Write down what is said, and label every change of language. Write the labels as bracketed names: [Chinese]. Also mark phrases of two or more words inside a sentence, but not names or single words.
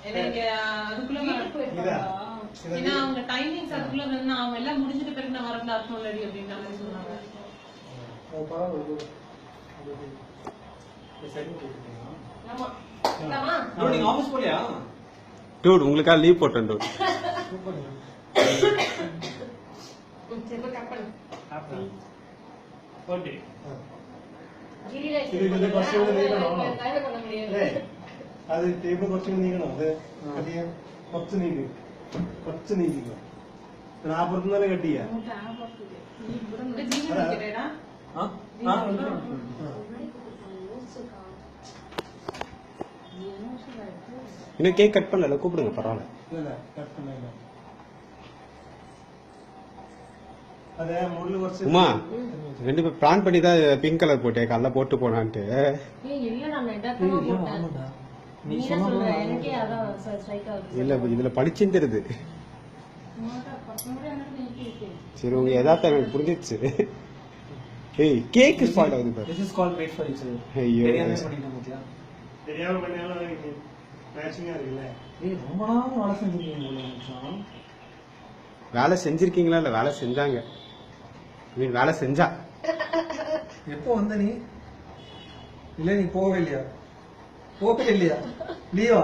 [Tamil] ஏன்னா அவங்க டைமிங்ஸ் அதுக்குள்ள வந்து அவங்க எல்லாம் முடிஞ்சிட்டு பிறகு நான் வரல அர்த்தம் இல்லடி அப்படின்ற மாதிரி சொன்னாங்க. டூட் உங்களுக்காக லீவ் போட்டேன் டூட். [Malayalam] അത് ടേബിൾ കുറച്ചുകൂടി നീങ്ങണം. അത് അധികം കുറച്ച് നീങ്ങി അപ്പുറത്ത് തന്നെ കട്ട് ചെയ്യാം. [Tamil] இன்னும் கேக் கட் பண்ணல, கூப்பிடுங்க பரவாயில்ல. உமா ரெண்டு பேர் பிளான் பண்ணி தான் பிங்க் கலர் போட்டேன் காலைல போட்டு போனான்ட்டு. இல்ல இதுல படிச்சுன்னு தெரியுது. சரி உங்க எதார்த்தம் எனக்கு புரிஞ்சிச்சு. ஏய் கேக் ஸ்பாட் ஆகுது பாரு. [English] This is called made for each other. [Tamil] ஐயோ தெரியாம பண்ணாலும் மேட்சிங்கா இருக்குல்ல. ஏய் ரொம்ப நாள் வேலை செஞ்சிருக்கீங்க மச்சான். வேலை செஞ்சிருக்கீங்களா? இல்ல வேலை செஞ்சாங்க. நீ வேலை செஞ்சா எப்போ வந்த நீ? இல்ல நீ போகவே இல்லையா? லீவா?